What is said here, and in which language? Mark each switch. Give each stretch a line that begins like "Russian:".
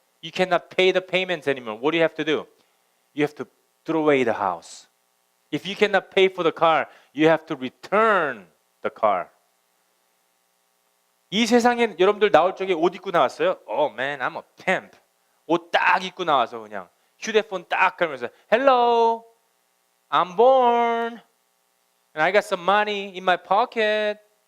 English: You cannot pay the payments anymore. What do you have to do? You have to throw away the house. If you cannot pay for the car, you have to return the car.
Korean: 이 세상에 여러분들 나올 적에 옷 입고 나왔어요?
English: Oh man, I'm a pimp.
Korean: 옷 딱 입고 나와서 그냥 휴대폰 딱 걸면서
English: Hello, I'm born. And I got some money in my pocket.